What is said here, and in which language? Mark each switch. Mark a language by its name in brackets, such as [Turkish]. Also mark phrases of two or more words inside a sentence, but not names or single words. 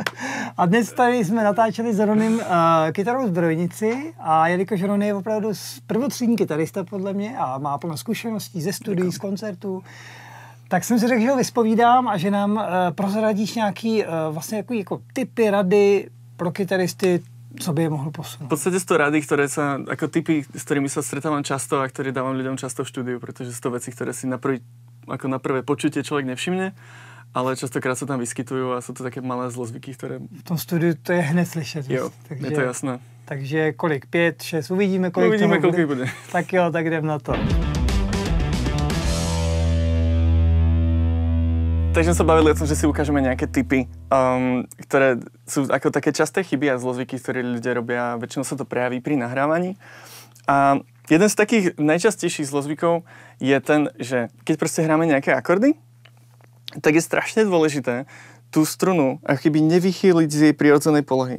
[Czech] A dnes tady jsme natáčeli s Ronym kytarovou zbrojnici a jelikož Ron je opravdu prvotřídní kytarista podle mě a má plno zkušeností ze studií, z koncertů, tak jsem si řekl, že ho vyspovídám a že nám prozradíš nějaký vlastně jako tipy, rady pro kytaristy, co by je mohlo posunout. [Slovak] V podstate sú to rady, ktoré sa, ako typy, s ktorými sa stretávam často a ktoré dávam ľuďom často v štúdiu, pretože sú to veci, ktoré si na prvé počutie človek nevšimne, ale častokrát sa tam vyskytujú a sú to také malé zlozvyky, ktoré... [Czech] V tom studiu to je hned slyšet. Jo, takže, je to jasné. Takže kolik? 5, 6? Uvidíme, kolik bude. Tak jo, tak jdem na to. [Slovak] Takže sme sa bavili o tom, že si ukážeme nejaké tipy, ktoré sú ako také časté chyby a zlozvyky, ktoré ľudia robia, väčšinou sa to prejaví pri nahrávaní. A jeden z takých najčastejších zlozvykov je ten, že keď proste hráme nejaké akordy, tak je strašne dôležité tú strunu ako keby nevychýliť z jej prirodzenej polohy.